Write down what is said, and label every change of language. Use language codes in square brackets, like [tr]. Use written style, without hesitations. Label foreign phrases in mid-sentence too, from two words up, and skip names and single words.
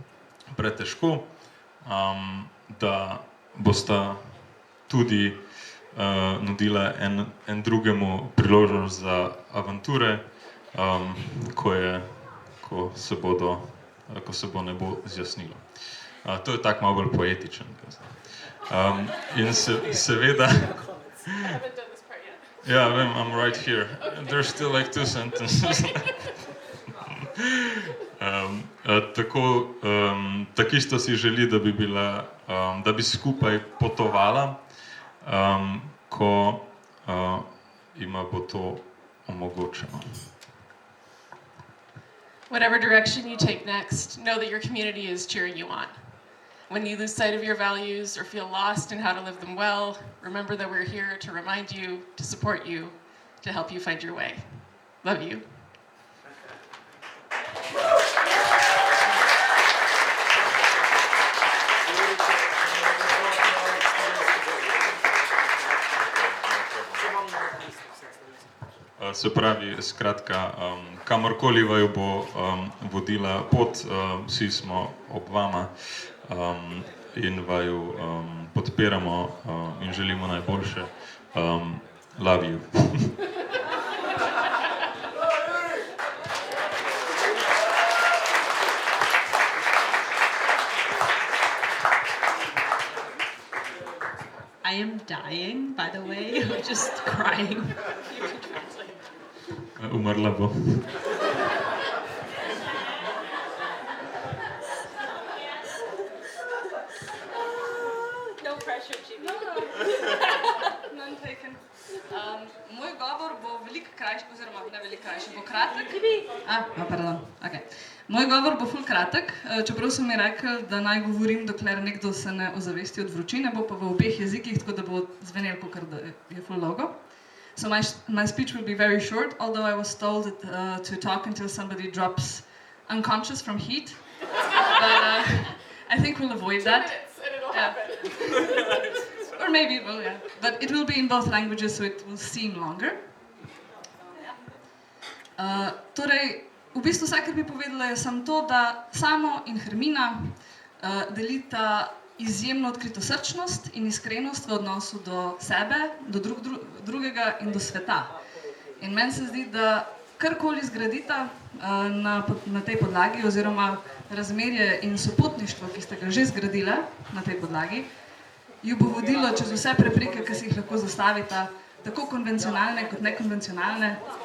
[sl] pretežko, da bosta tudi nudila en drugemu priložnost za avanture, ko se bo nebo zjasnilo. To je tak malo bolj poetičen. In seveda... [en] I haven't done this part yet. Yeah, I'm right here. There's still like 2 sentences. [sl] Takisto si želi, da bi skupaj potovala, ko ima bo to omogočeno. [en] Whatever direction you take next, know that your community is cheering you on. When you lose sight of your values or feel lost in how to live them well, remember that we're here to remind you, to support you, to help you find your way. Love you. [sl] Se pravi, skratka, kamorkoli vaju bo vodila pot, vsi smo ob vama in vaju podpiramo in želimo najboljše. [en] Love you. I am dying, by the way, I'm just crying. [sl] Umrla bo. [en] No pressure, Jimmy. None taken. [sl] Moj govor bo veliko krajši, oziroma ne veliko krajši, bo kratek. [en] Pardon. Okay. [sl] Moj govor bo ful kratek, čeprav so mi rekli, da naj govorim, dokler nekdo se ne ozavesti od vročine, bo pa v obeh jezikih, tako da bo zvenelo, kakor da je ful dolgo. [en] So my speech will be very short, although I was told to talk until somebody drops unconscious from heat. But I think we'll avoid that. 2 minutes and it'll happen. Or maybe it will, yeah. But it will be in both languages, so it will seem longer. [sl] Torej, v bistvu vse, kar bi povedala, je samo to, da Samo in Hermina delita izjemno odkritosrčnost in iskrenost v odnosu do sebe, do drugega in do sveta. In meni se zdi, da karkoli zgradita na tej podlagi, oziroma razmerje in sopotništvo, ki ste ga že zgradile na tej podlagi, ju bo vodilo čez vse prepreke, ki si jih lahko zastavita, tako konvencionalne kot nekonvencionalne.